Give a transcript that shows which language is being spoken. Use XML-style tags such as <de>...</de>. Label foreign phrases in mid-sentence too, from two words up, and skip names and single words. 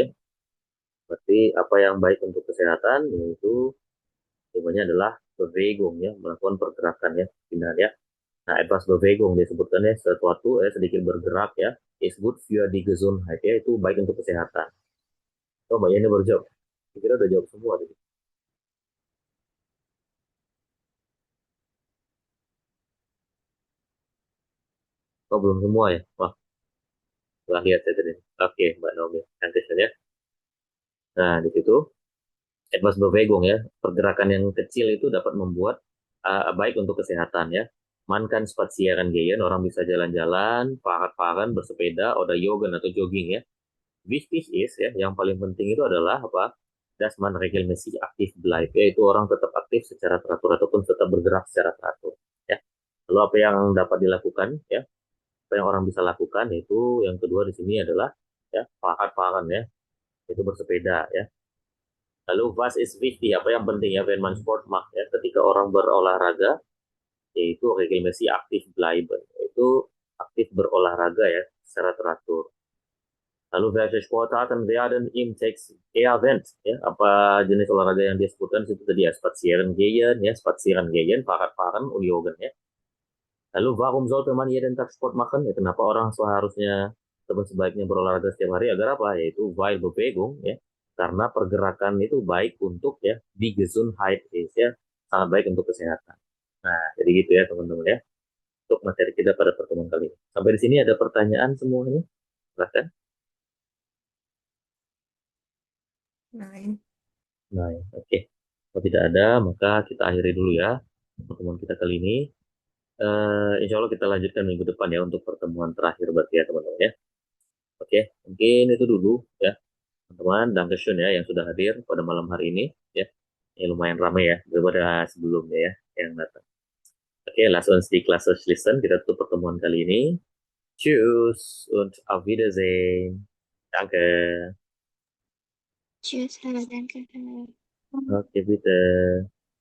<id>Berarti apa yang baik untuk kesehatan, yaitu jawabannya adalah Bewegung ya, melakukan pergerakan ya, benar ya. Nah,</id> <de>etwas Bewegung</de> <id>disebutkannya sesuatu sedikit bergerak ya,</id> <de>is good für die Gesundheit ya,</de> <id>itu baik untuk kesehatan. Oh, Mbak Yani baru jawab. Kira udah jawab semua tadi. Oh, belum semua ya? Wah, setelah lihat saya tadi. Oke, Mbak Naomi. Nanti saja. Nah, di situ</id> <de>etwas Bewegung</de> <id>ya, pergerakan yang kecil itu dapat membuat baik untuk kesehatan ya.</id> <de>Man kann spazieren gehen,</de> <id>orang bisa jalan-jalan, fahrrad bersepeda,</id> <de>oder joggen</de> <id>atau jogging ya.</id> <de>Wichtig is</de> <id>ya, yang paling penting itu adalah apa?</id> <de>Dass man regelmäßig aktif bleibt,</de> <id>yaitu orang tetap aktif secara teratur ataupun tetap bergerak secara teratur ya. Lalu apa yang dapat dilakukan ya? Apa yang orang bisa lakukan yaitu yang kedua di sini adalah ya fahrrad ya, itu bersepeda ya.</id> <de>Lalu was is wichtig,</de> <id>apa yang penting ya,</id> <de>wenn man Sport macht</de> <id>ya, ketika orang berolahraga, yaitu</id> <de>regelmäßig aktif bleiben,</de> <id>yaitu aktif berolahraga ya, secara teratur. Lalu</id> <de>welche Sportarten werden im Text erwähnt</de> <id>ya, apa jenis olahraga yang disebutkan itu tadi ya,</id> <de>spazieren gehen, Fahrrad fahren und joggen ya.</de> <id>Lalu</id> <de>warum sollte man jeden Tag Sport machen</de> <id>ya, kenapa orang seharusnya atau sebaiknya berolahraga setiap hari, agar apa, yaitu</id> <de>weil Bewegung</de> <id>ya, karena pergerakan itu baik untuk ya</id> <de>die Gesundheit ist</de> <id>ya, sangat baik untuk kesehatan. Nah, jadi gitu ya teman-teman ya, untuk materi kita pada pertemuan kali ini. Sampai di sini ada pertanyaan semuanya? Silahkan.</id> <de>Nein.</de> <id>Nah, oke. Kalau tidak ada, maka kita akhiri dulu ya pertemuan kita kali ini.</id> <ar>إن شاء الله</ar> <id>kita lanjutkan minggu depan ya untuk pertemuan terakhir berarti ya teman-teman ya. Oke, mungkin itu dulu ya teman-teman. Dankeschön ya yang sudah hadir pada malam hari ini ya. Ini lumayan ramai ya daripada sebelumnya ya yang datang. Oke,</id> <de>lass uns die Klasse schließen.</de> <id>Kita tutup pertemuan kali ini.</id> <de>Tschüss und auf Wiedersehen. Danke. Tschüss, danke. Oke, bitte.</de>